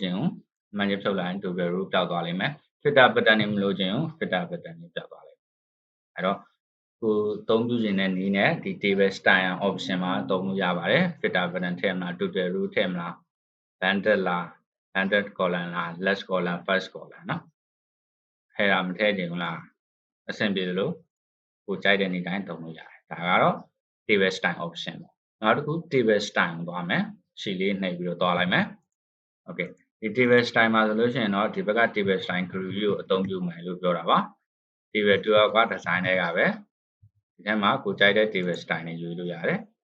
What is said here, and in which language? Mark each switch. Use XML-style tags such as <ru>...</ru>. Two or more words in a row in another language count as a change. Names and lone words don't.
<my>ခြင်းကိုအမှန်ကြီးဖြုတ်လိုက်ရင်</my> <en>total row</en> <my>ပျောက်သွားလိမ့်မယ်</my> <en>filter button</en> <my>တွေမလို့ခြင်းကို</my> <en>filter button</en> <my>တွေပျောက်သွားလိမ့်မယ်အဲ့တော့ကိုသုံးပြုခြင်းတဲ့နည်းနဲ့ဒီ</my> <en>table style option</en> <my>မှာသုံးလို့ရပါတယ် filter button ထည့်မလား</my> <en>total row</en> <my>ထည့်မလား banded လား</my> <en>banded column</en> <my>လား</my> <en>last column first column</en> <my>နော်ထည့်တာမထည့်ချင်ဘူးလားအဆင်ပြေလို့ကိုကြိုက်တဲ့နေတိုင်းသုံးလို့ရတယ်ဒါကတော့</my> <en>table style option</en> <my>ပေါ့နောက်တစ်ခု</my> <en>table style</en> <my>ကိုသွားမယ်ရှီလေးနှိပ်ပြီးတော့သွားလိုက်မယ် okay ဒီ</my> <en>table style</en> <my>မှာဆိုလို့ရှိရင်တော့ဒီဘက်က</my> <en>table style group</en> <my>ကိုအသုံးပြုမယ်လို့ပြောတာပါ table 12က design တွေကပဲဒီထဲမှာကိုကြိုက်တဲ့</my> <en>table style</en> <my>နဲ့ယူလို့ရတယ်</my>